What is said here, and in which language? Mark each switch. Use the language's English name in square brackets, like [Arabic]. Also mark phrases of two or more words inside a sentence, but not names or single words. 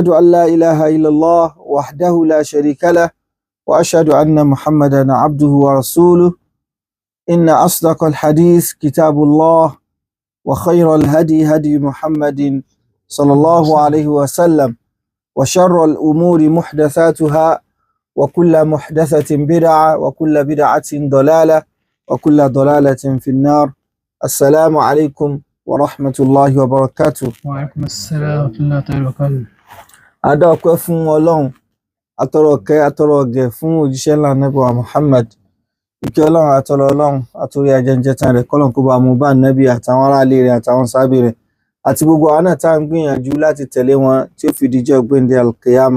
[Arabic] أن لا إله إلا الله وحده لا شريك له وأشهد أن محمدا عبده ورسوله إن أصدق الحديث كتاب الله وخير الهدي هدي محمد صلى الله عليه وسلم وشر الأمور محدثاتها وكل محدثة بدعة وكل بدعة ضلالة وكل ضلالة في النار السلام عليكم ورحمة الله وبركاته. وعليكم السلام ورحمة الله تعالى وبركاته. [Yoruba] Adá ọpẹ́ fún Ọlọ́run, atọrọ ìkẹ́ atọrọ ìgẹ̀ fún òjíṣẹ́ ńlá Ànábì wa Muhammad. Ìkẹ́ Ọlọ́run àtọrọ Ọlọ́run àtòrí ajẹ́njẹ́tàn rẹ̀ kọ́lọ́n kó bá mú bá Ànábì àtàwọn aráalé rẹ̀ àtàwọn sábì rẹ̀ àti gbogbo àwọn náà tá à ń gbìyànjú láti tẹ̀lé wọn tí ó fi dijọ́ gbéǹde alkiyama.